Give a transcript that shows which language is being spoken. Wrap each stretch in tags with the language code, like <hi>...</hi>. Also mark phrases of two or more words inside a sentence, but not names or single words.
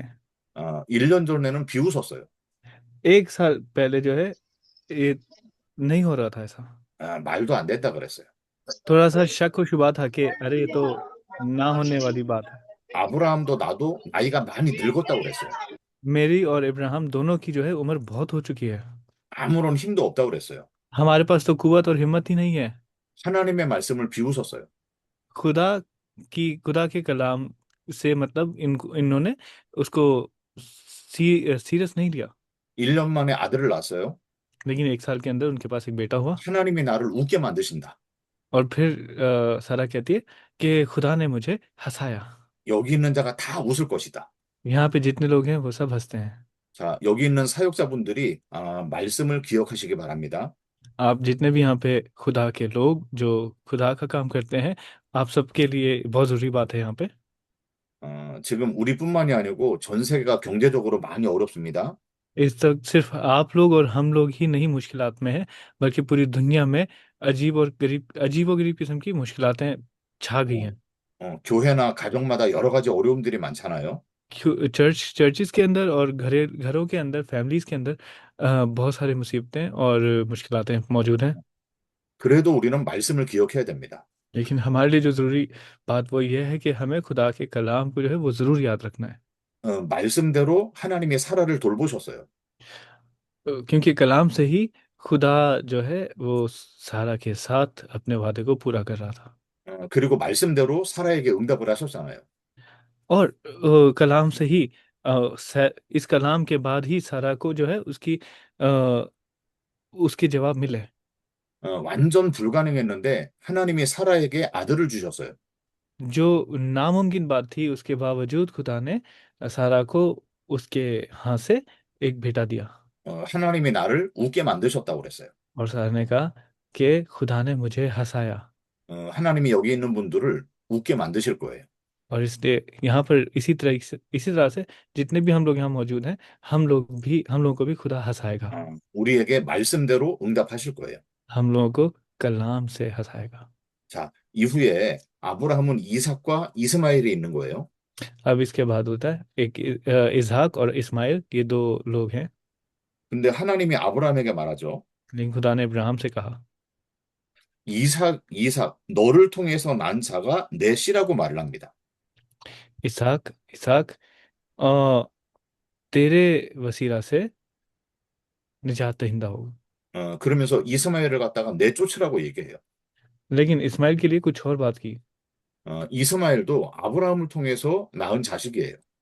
<ko>1년 전에는 비웃었어요.</ko> <ur>ایک سال پہلے جو ہے یہ نہیں ہو رہا تھا ایسا.</ur> <ko>말도 안 된다 그랬어요.</ko> <ur>تھوڑا سا شک و شبہ تھا کہ ارے یہ تو نہ ہونے والی بات ہے.</ur> <ko>아브라함도 나도 나이가 많이 늙었다고 그랬어요.</ko> <ur>میری اور ابراہیم دونوں کی جو ہے عمر بہت ہو چکی ہے.</ur> <ko>아무런 힘도 없다고 그랬어요.</ko> <ur>ہمارے پاس تو قوت اور ہمت ہی نہیں ہے.</ur> <ko>하나님의 말씀을 비웃었어요.</ko> <ur>خدا خدا کے کلام سے مطلب انہوں نے اس کو سیریس نہیں لیا.</ur> <ko>1년 만에 아들을 낳았어요.</ko> <ur>لیکن ایک سال کے اندر ان کے پاس ایک بیٹا ہوا.</ur> <ko>하나님이 나를 웃게 만드신다.</ko> <ur>اور پھر سارہ کہتی ہے کہ خدا نے مجھے ہنسایا.</ur> <ko>여기 있는 자가 다 웃을 것이다.</ko> <ur>یہاں پہ جتنے لوگ ہیں وہ سب ہنستے ہیں.</ur> <ko>자, 여기 있는 사역자분들이 말씀을 기억하시기 바랍니다.</ko> <ur>آپ جتنے بھی یہاں پہ خدا کے لوگ جو خدا کا کام کرتے ہیں، آپ سب کے لیے بہت ضروری بات ہے یہاں پہ.</ur> <ko>지금 우리뿐만이 아니고 전 세계가 경제적으로 많이 어렵습니다.</ko> <ur>اس تک صرف آپ لوگ اور ہم لوگ ہی نہیں مشکلات میں ہیں، بلکہ پوری دنیا میں عجیب اور غریب قسم کی مشکلاتیں چھا گئی 어, हैं।</ur> <ko>교회나 가정마다 여러 가지 어려움들이 많잖아요.</ko> <ur>چرچز کے اندر اور گھروں کے اندر، فیملیز کے اندر بہت ساری مصیبتیں اور مشکلاتیں موجود ہیں.</ur> <ko>그래도 우리는 말씀을 기억해야 됩니다.</ko> <ur>لیکن ہمارے لیے جو ضروری بات وہ یہ ہے کہ ہمیں خدا کے کلام کو جو ہے وہ ضرور یاد رکھنا ہے.</ur> <ko>말씀대로 하나님이 사라를 돌보셨어요.</ko> <ur>کیونکہ کلام سے ہی خدا جو ہے وہ سارہ کے ساتھ اپنے وعدے کو پورا کر رہا تھا.</ur> <ko>그리고 말씀대로 사라에게 응답을 하셨잖아요.</ko> <ur>اور کلام سے ہی اس کلام کے بعد ہی سارہ کو جو ہے ا، اس کے جواب ملے.</ur> <ko>완전 불가능했는데 하나님이 사라에게 아들을 주셨어요.</ko> <ur>جو ناممکن بات تھی اس کے باوجود خدا نے سارہ کو اس کے ہاتھ سے ایک بیٹا دیا.</ur> <ko>하나님이 나를 웃게 만드셨다고 그랬어요.</ko> <ur>اور سارہ نے کہا کہ خدا نے مجھے ہنسایا.</ur> <ko>하나님이 여기 있는 분들을 웃게 만드실 거예요.</ko> <ur>اور اس لیے یہاں پر اسی طرح سے جتنے بھی ہم لوگ یہاں موجود ہیں، ہم لوگوں کو بھی خدا ہنسائے گا.</ur> <ko>우리에게 말씀대로 응답하실 거예요.</ko> <ur>ہم لوگوں کو کلام سے ہنسائے گا.</ur> <ko>자, 이후에 아브라함은 이삭과 이스마엘이 있는 거예요.</ko> <ur>اب اس کے بعد ہوتا ہے ایک اسحاق اور اسماعیل، یہ دو لوگ ہیں.</ur> <ko>근데 하나님이 아브라함에게 말하죠.</ko> <ur>لیکن خدا نے ابراہیم سے کہا,</ur> <ko>이삭, 너를 통해서 난 자가 내 씨라고 말을 합니다.</ko> <ur>اسحاق اسحاق ا، تیرے وسیلہ سے نجات دہندہ ہوگا.</ur> <ko>그러면서 इ스마엘을 갖다가 내쫓으라고 얘기해요.</ko> <ur>لیکن اسماعیل کے لیے کچھ اور بات کی.</ur> <ko>이스마엘도 아브라함을 통해서 낳은 자식이에요.</ko>